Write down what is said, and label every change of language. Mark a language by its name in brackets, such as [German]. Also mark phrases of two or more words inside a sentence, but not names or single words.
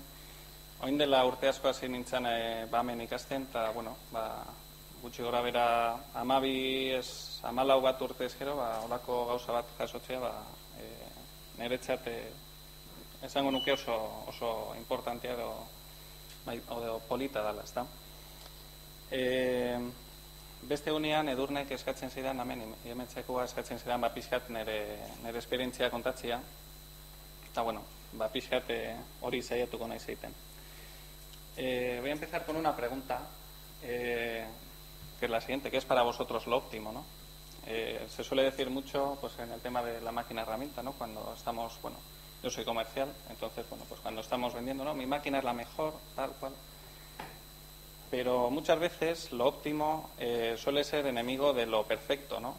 [Basque] Oin dela urte asko hasi nintzen hemen ikasten, eta, gutxi gora bera 14 bat urte ezkero, holako gauza bat jasotzea, niretzat esango nuke oso importantea edo polita dela, ezta. Beste unean Edurnek eskatzen zidan, hementzekoa eskatzen zidan, pixkat nire esperientzia kontatzia, eta, pixkat hori saiatuko nahi zeiten. [Spanish] Voy a empezar con una pregunta, que es la siguiente, ¿qué es para vosotros lo óptimo, no? Se suele decir mucho pues en el tema de la máquina herramienta, ¿no? Cuando estamos, yo soy comercial, entonces, pues cuando estamos vendiendo, ¿no? Mi máquina es la mejor, tal cual. Pero muchas veces lo óptimo suele ser enemigo de lo perfecto, ¿no?